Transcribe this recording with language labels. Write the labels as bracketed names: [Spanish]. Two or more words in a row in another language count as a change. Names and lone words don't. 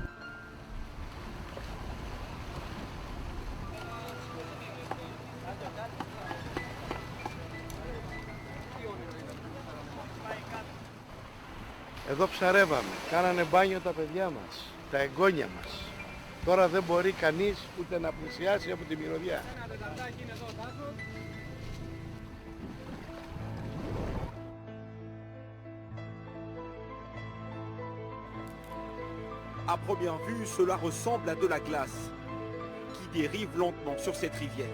[Greek] Εδώ ψαρεύαμε, κάνανε μπάνιο τα παιδιά μας, τα εγγόνια μας. Τώρα δεν μπορεί κανείς ούτε να πλησιάσει από τη μυρωδιά. [French] À première vue, cela ressemble à de la glace qui dérive lentement sur cette rivière.